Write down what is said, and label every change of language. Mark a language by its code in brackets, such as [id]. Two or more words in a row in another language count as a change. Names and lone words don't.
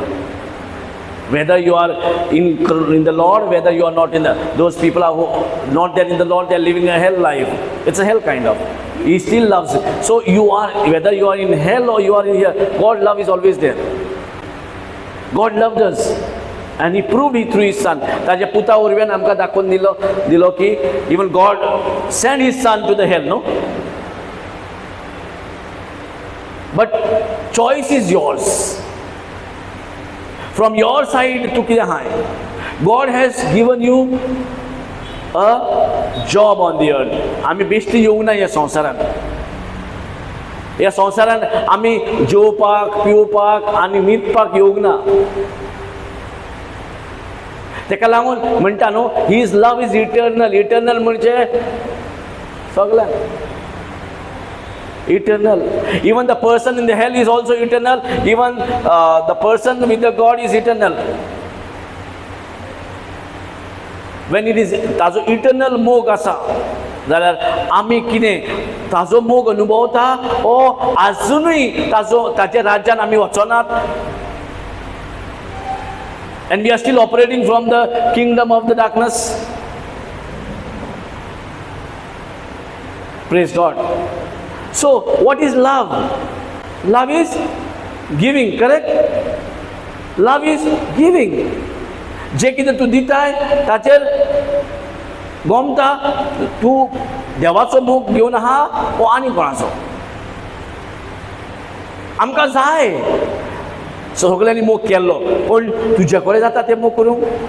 [en] Whether you are in the Lord, whether you are not in the, those people are not there in the Lord, they are living a hell life. It's a hell kind of. He still loves it. So you are, whether you are in hell or you are in here, God's love is always there. God loved us. And He proved it through His Son. [kok] ताज्या पुता वरवीं आमकां दाखोवन दिलो की [en] even God sent His Son to the hell, no? But choice is yours. From your side to [kok] कितें आहाय? [en] God has given you a job on the earth. [kok] आमी बेश्टी येवंक ना ह्या संवसारांत. ह्या संवसारान आमी जेवपाक पिवपाक आनी न्हिदपाक येवंक ना. तेका लागून म्हणटा न्हू, [en] His love is eternal. [kok] इटर्नल म्हणजे सगळ्यांक eternal. [en] Even the person in the hell is also eternal. Even the person with the God is eternal. When it is [kok] ताजो eternal मोग आसा जाल्यार आमी कितें ताजो मोग अनुभवता ओ आजुनूय ताच्या राज्यान आमी वचनात. [en] And we are still operating from the kingdom of the darkness. Praise God. So, what is love? Love is giving, correct? Love is giving. [kok] जे कितें तूं दिताय ताचेर गोमता तूं देवाचो मोग घेवन आहा वो आनी कोणाचो. आमकां जाय सगळ्यांनी मोग केल्लो, पूण तुज्या कडेन जाता तें मोग करूंक.